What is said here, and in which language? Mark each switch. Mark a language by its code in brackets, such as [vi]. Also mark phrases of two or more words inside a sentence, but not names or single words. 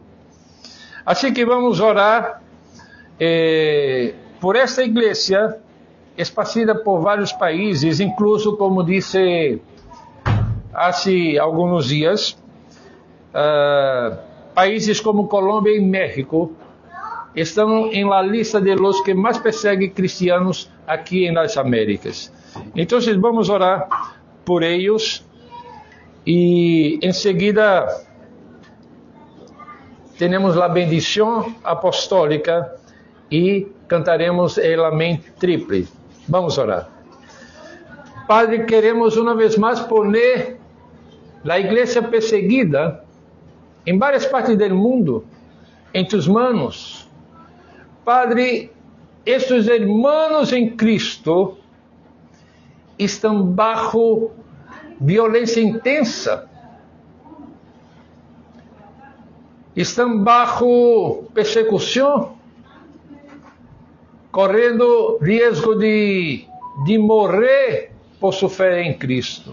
[pt] Assim que vamos orar por esta igreja esparcida por vários países, incluso, como disse há alguns dias, países como Colômbia e México estão em [es] la lista de los que [pt] mais perseguem cristianos aqui em las Américas. Então, vamos orar por eles e em seguida temos a bendição apostólica e cantaremos o Amém triple. Vamos orar. Padre, queremos uma vez mais poner a igreja perseguida em várias partes do mundo em [es] tus manos. [pt] Padre, estes irmãos em Cristo estão bajo violência intensa, estão bajo persecução, correndo risco de morrer por sua fé em Cristo.